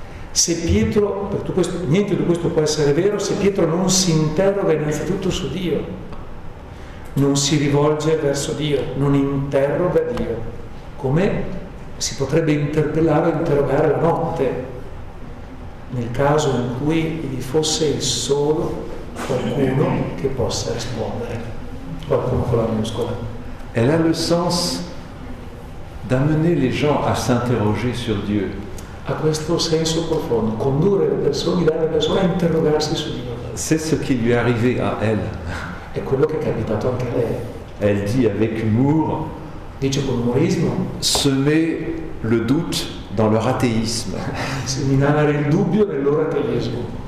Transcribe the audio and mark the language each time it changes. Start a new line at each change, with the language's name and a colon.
Italian: Se Pietro, niente di questo può essere vero se Pietro non si interroga innanzitutto su Dio, non si rivolge verso Dio, non interroga Dio, come si potrebbe interpellare o interrogare la notte, nel caso in cui vi fosse il solo qualcuno che possa rispondere, qualcuno con la minuscola.
French: Elle a le sens d'amener les gens à s'interroger sur Dieu.
Italian: Ha questo senso profondo, condurre le persone, guidare le persone a interrogarsi su Dio.
French: C'est ce qui lui est arrivé à elle.
Italian: È quello che è capitato anche a lei.
French: Elle dit avec humour,
Italian: Dice con umorismo,
French: semer le doute dans leur athéisme.
Italian: seminare il dubbio nel loro ateismo.